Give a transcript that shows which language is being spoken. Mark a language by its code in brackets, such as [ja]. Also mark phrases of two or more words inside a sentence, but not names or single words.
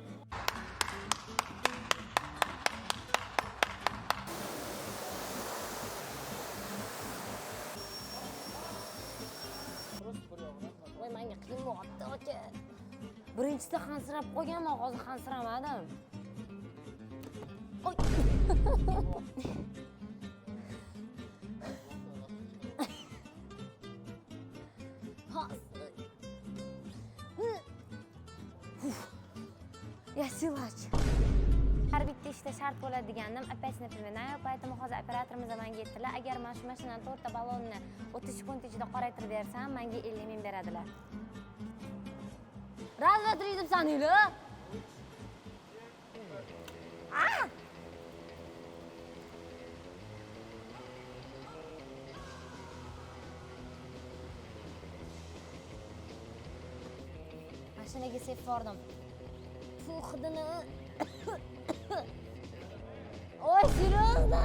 [uz] Voy, menga qiyin bo'lyapti, aka. Birinchisida xansirab qo'yganman, hozir xansiramadim. Oy. [ru] Я силач. [uz] Har bitta ishda shart bo'ladi degandim. [ru] Опять напоминаю, поэтому [uz] hozir operatorimiz menga aytdilar, agar men shu mashinani 4 ta balonni 30 sekund ichida qoraytirib bersam, menga 50 ming beradilar. [ru] Раз, два, три [uz] deb saninglar. Mashinaga sepib bordim. Fu hidini. Oy, seriyozda.